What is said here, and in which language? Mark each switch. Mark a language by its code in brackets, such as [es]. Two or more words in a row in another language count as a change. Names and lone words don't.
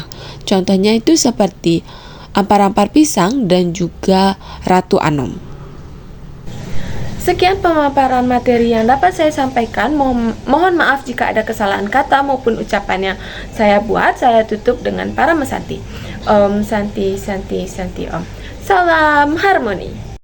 [id] Contohnya itu seperti Ampar-ampar pisang dan juga Ratu Anom. Sekian pemaparan materi yang dapat saya sampaikan. Mohon maaf jika ada kesalahan kata maupun ucapan yang saya buat. Saya tutup dengan para mesanti. [sa] Om Santi Santi Santi Om. [id] Salam harmoni.